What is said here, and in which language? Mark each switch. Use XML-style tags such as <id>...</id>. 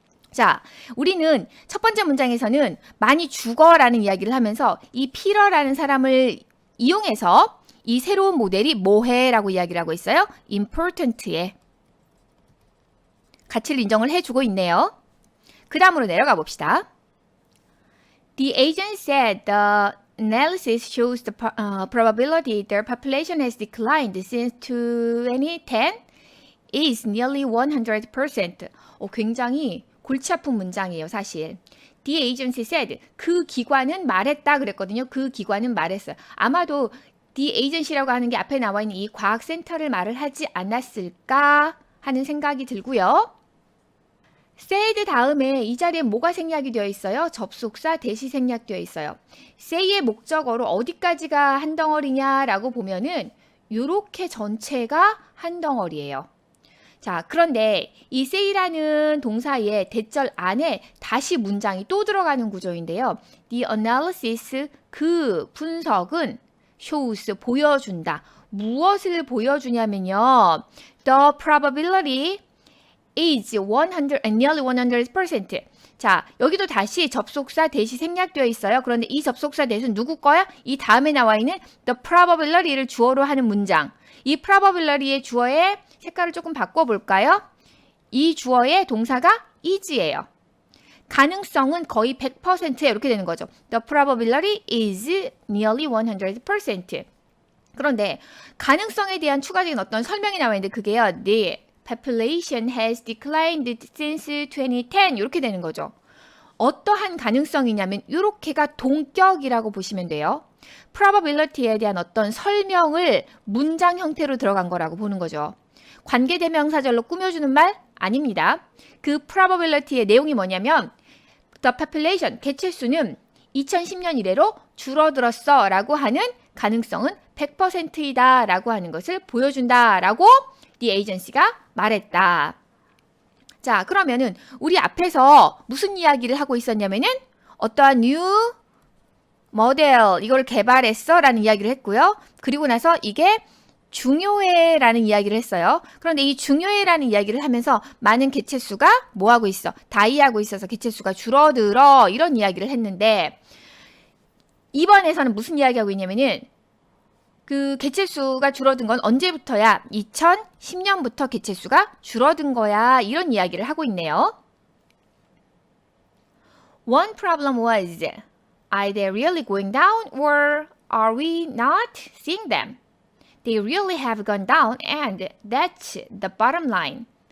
<ko>자, 우리는 첫 번째 문장에서는 많이 죽어라는 이야기를 하면서 이 피터라는 사람을 이용해서 이 새로운 모델이 뭐해라고 이야기를 하고 있어요. important에 가치를 인정을 해주고 있네요. 그 다음으로 내려가 봅시다.</ko> <en>The agent said the analysis shows the probability their population has declined since 2010 is nearly 100%.</en> <ko>굉장히 골치 아픈 문장이에요, 사실.</ko> <en>The agency said,</en> <ko>그 기관은 말했다 그랬거든요. 그 기관은 말했어요. 아마도 The agency라고 하는 게 앞에 나와 있는 이 과학센터를 말을 하지 않았을까 하는 생각이 들고요. said 다음에 이 자리에 뭐가 생략이 되어 있어요? 접속사 대시 생략되어 있어요. say의 목적어로 어디까지가 한 덩어리냐라고 보면은 요렇게 전체가 한 덩어리예요. 자, 그런데 이 say라는 동사의 대절 안에 다시 문장이 또 들어가는 구조인데요.</ko> <en>The analysis,</en> <ko>그 분석은 shows, 보여준다. 무엇을 보여주냐면요.</ko> <en>The probability is nearly 100%.</en> <ko>자, 여기도 다시 접속사 대시 생략되어 있어요. 그런데 이 접속사 대신 누구 거야? 이 다음에 나와 있는 the probability를 주어로 하는 문장. 이 probability의 주어의 색깔을 조금 바꿔볼까요? 이 주어의 동사가 is예요. 가능성은 거의 100%에 이렇게 되는 거죠.</ko> <en>The probability is nearly 100%.</en> <ko>그런데 가능성에 대한 추가적인 어떤 설명이 나와 있는데 그게요.</ko> <en>The population has declined since 2010 이렇게 되는 거죠.</en> <ko>어떠한 가능성이냐면 이렇게가 동격이라고 보시면 돼요. probability에 대한 어떤 설명을 문장 형태로 들어간 거라고 보는 거죠. 관계대명사절로 꾸며주는 말 아닙니다. 그 probability의 내용이 뭐냐면</ko> <en>the population,</en> <ko>개체수는 2010년 이래로 줄어들었어 라고 하는 가능성은 100%이다 라고 하는 것을 보여준다 라고</ko> <en>the agency</en> <ko>가 말했다. 자, 그러면은 우리 앞에서 무슨 이야기를 하고 있었냐면은 어떠한 new 모델 이걸 개발했어 라는 이야기를 했고요. 그리고 나서 이게 중요해 라는 이야기를 했어요. 그런데 이 중요해 라는 이야기를 하면서 많은 개체수가 뭐 하고 있어? 다이하고 있어서 개체수가 줄어들어 이런 이야기를 했는데 이번에서는 무슨 이야기하고 있냐면은 그 개체수가 줄어든 건 언제부터야? 2010년부터 개체수가 줄어든 거야. 이런 이야기를 하고 있네요.</ko> <en>One problem was, are they really going down or are we not seeing them? They really have gone down and that's the bottom line.</en>